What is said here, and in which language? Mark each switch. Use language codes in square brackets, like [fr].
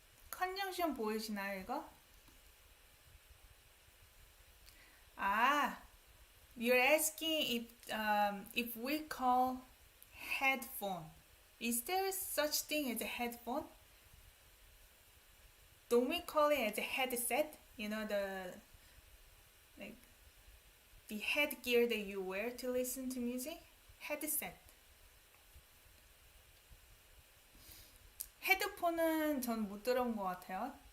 [ko] conjunction 보이시나요, 이거? [en] 아, you're asking if we call headphone. Is there such thing as a headphone? Don't we call it as a headset? You know, the headgear that you wear to listen to music? Headset. [ko] 헤드폰은 전 못 들어본 것 같아요.